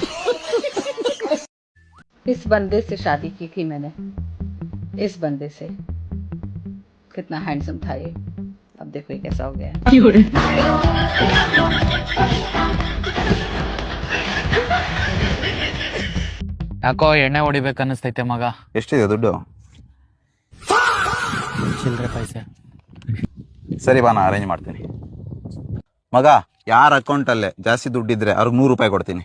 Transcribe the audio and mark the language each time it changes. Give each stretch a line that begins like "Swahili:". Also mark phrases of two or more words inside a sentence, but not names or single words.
Hindi: इस बंदे से शादी की थी मैंने, इस बंदे से। कितना हैंडसम था ये, अब देखो ये कैसा हो गया।
Kannada: ಯಾಕೋ ಎಣ್ಣೆ ಹೊಡಿಬೇಕನ್ನಿಸ್ತೈತೆ ಮಗ. ಎಷ್ಟಿದೆ ದುಡ್ಡು? ಚಿಲ್ಲರೆ ಪೈಸೆ. ಸರಿ ಬಾ, ನಾ ಅರೇಂಜ್ ಮಾಡ್ತೀನಿ. ಮಗ, ಯಾರ ಅಕೌಂಟಲ್ಲೇ ಜಾಸ್ತಿ ದುಡ್ಡಿದ್ರೆ ಅವ್ರಿಗೆ 100 ರೂಪಾಯಿ ಕೊಡ್ತೀನಿ.